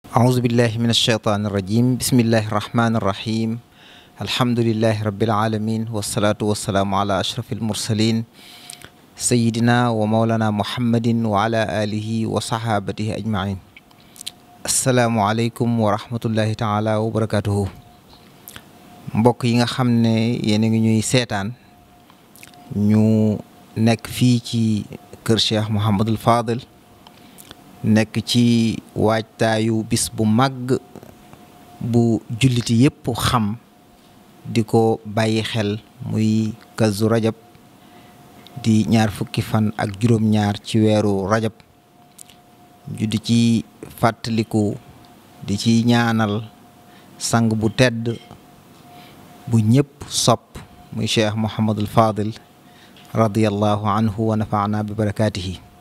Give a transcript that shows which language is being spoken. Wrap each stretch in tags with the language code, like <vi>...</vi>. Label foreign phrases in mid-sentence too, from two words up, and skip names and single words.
<ar>أعوذ بالله من الشيطان الرجيم بسم الله الرحمن الرحيم الحمد لله رب العالمين والصلاة والسلام على أشرف المرسلين سيدنا ومولانا محمد وعلى آله وصحابته أجمعين السلام عليكم ورحمة الله تعالى وبركاته</ar> <wo>mbokk yi nga xam ne yéen a ngi ñuy seetaan ñu nekk fii ci kër Cheikh Mouhamadul Fadil nekk ci waajtaayu bis bu màgg bu julliti yépp xam di ko bàyyi xel muy Kazu Rajab di ñaar fukki fan ak juróom-ñaar ci weeru rajab ju di ci fàttaliku di ci ñaanal sang bu tedd bu ñépp sopp muy Cheikh Mouhamadul Fadil</wo> <ar>رضي الله عنه ونفعنا ببركاته</ar>